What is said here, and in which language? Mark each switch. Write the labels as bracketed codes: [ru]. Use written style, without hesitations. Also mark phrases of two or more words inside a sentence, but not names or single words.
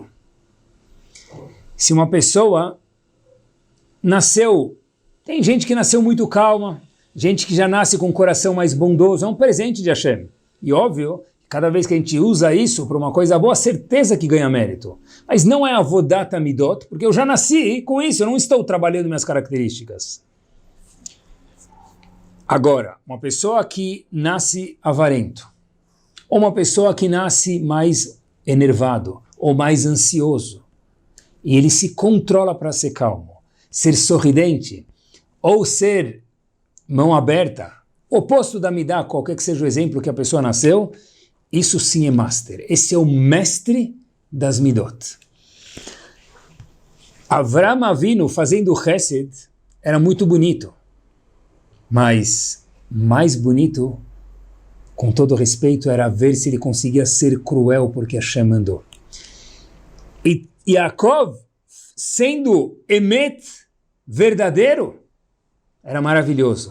[pt] Se uma pessoa nasceu, tem gente que nasceu muito calma, gente que já nasce com um coração mais bondoso, é um presente de Hashem. E óbvio, cada vez que a gente usa isso para uma coisa boa, certeza que ganha mérito. Mas não é [he] עבודת מידות, [pt] porque eu já nasci com isso, eu não estou trabalhando minhas características. Agora, uma pessoa que nasce avarento, ou uma pessoa que nasce mais enervado, ou mais ansioso, e ele se controla para ser calmo, ser sorridente, ou ser mão aberta, oposto da midá, qualquer que seja o exemplo que a pessoa nasceu, isso sim é master. Esse é o mestre das midot. Avram Avinu fazendo chesed era muito bonito, mas mais bonito, com todo respeito, era ver se ele conseguia ser cruel porque Hashem mandou. E Yaakov, sendo emet, verdadeiro, era maravilhoso.